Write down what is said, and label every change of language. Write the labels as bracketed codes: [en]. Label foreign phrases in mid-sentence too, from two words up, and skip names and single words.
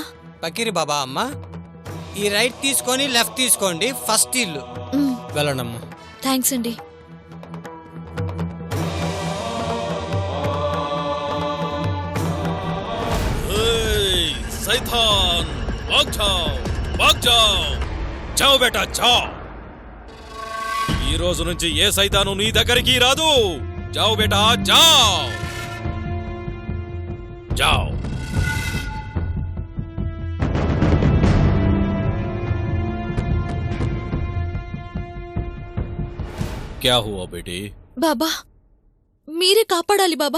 [te] పకీర్ బాబా అమ్మా, ఈ రైట్ తీసుకొని లెఫ్ట్ తీసుకోండి, ఫస్ట్ ఇల్లు. వెళ్ళండమ్మా. థ్యాంక్స్ అండి. [hi] शैतान भाग जाओ, भाग जाओ. जाओ बेटा जाओ. [te] ఈ రోజు నుంచి ఏ సైతాను నీ దగ్గరికి రాదు. [hi] जाओ बेटा जाओ, जाओ. क्या हुआ बेटी? [te] బాబా, మీరే కాపాడాలి బాబా.